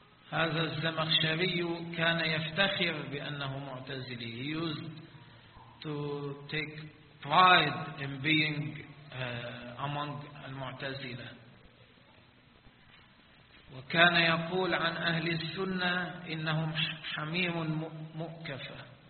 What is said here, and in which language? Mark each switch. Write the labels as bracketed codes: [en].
[ar] هذا الزمخشري كان يفتخر بأنه معتزلي. [en] He used to take pride in being among المعتزلة. [ar] وكان يقول عن أهل السنة إنهم حميم مؤكفة.